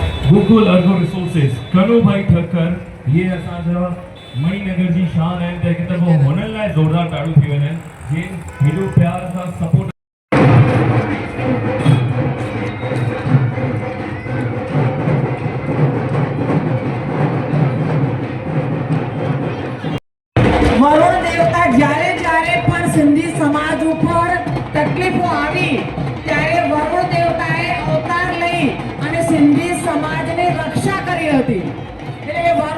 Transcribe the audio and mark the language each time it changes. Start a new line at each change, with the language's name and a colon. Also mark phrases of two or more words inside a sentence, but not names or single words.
Sindhi: गोकुल अर्गो रिसोर्सेस कनु भाई ठक्कर ये असांजा मणिनगर जी शान है ते किते वो हुननि लाइ ज़ोरदार ताड़ू थी वञनि जिन हेॾो प्यार सां सपोर्ट
Gujarati: વરુણ દેવતા જ્યારે જ્યારે પણ સિંધી સમાજ ઉપર તકલીફો આવી ત્યારે વરુણ દેવતાએ અવતાર લઈ અને સિંધી સમાજની રક્ષા કરી હતી એટલે વરુણ